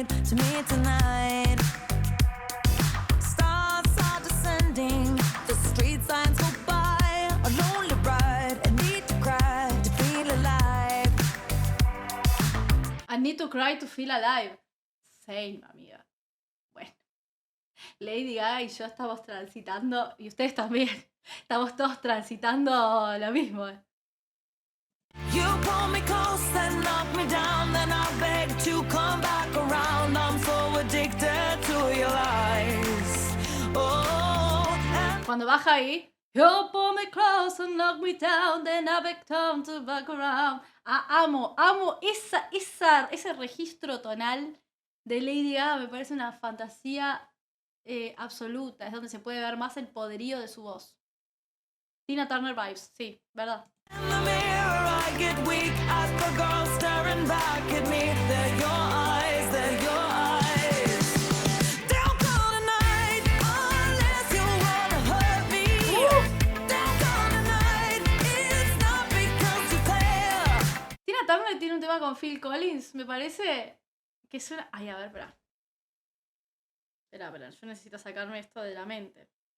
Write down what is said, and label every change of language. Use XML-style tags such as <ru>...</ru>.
<en>To me tonight, stars are descending, the street signs go by, a lonely ride, I need to cry to feel alive. I need to cry to feel alive.</en> <es>Same, amiga. Bueno, Lady Gaga y yo estamos transitando, y ustedes también, estamos todos transitando lo mismo.</es> <en>You pull me close and knock me down, then I beg to come back around. I'm so addicted to your lies. Oh,</en> <es>cuando baja ahí,</es> <en>you pull me close and knock me down, then I beg to back around.</en> <es>Amo ese registro tonal de Lady Gaga. Me parece una fantasía absoluta. Es donde se puede ver más el poderío de su voz. Tina Turner vibes, sí, ¿verdad?</es> <en>in the mirror I get weak as the girls staring back at me. They're your eyes, they're your eyes. Don't call tonight unless you wanna hurt me. Don't call tonight, it's not because you care.</en> <es>Tina Turner tiene un tema con Phil Collins, me parece que suena... Ay, a ver, espera, yo necesito sacarme esto de la mente.</es>